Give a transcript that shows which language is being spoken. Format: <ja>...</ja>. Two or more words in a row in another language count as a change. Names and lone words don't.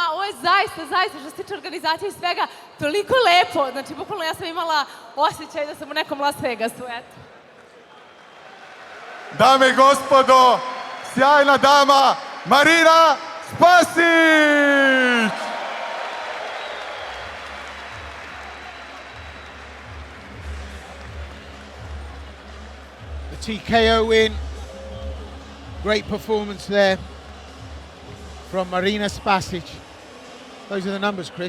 <sr>Ovo je zaista, što se tiče organizacije i svega, toliko lepo. Znači, bukvalno ja sam imala osjećaj da sam u nekom Las Vegasu, eto. Dame i gospodo, sjajna dama, Marina Spasic!</sr> <en>The TKO win. Great performance there from Marina Spasic. Those are the numbers, Chris.</en>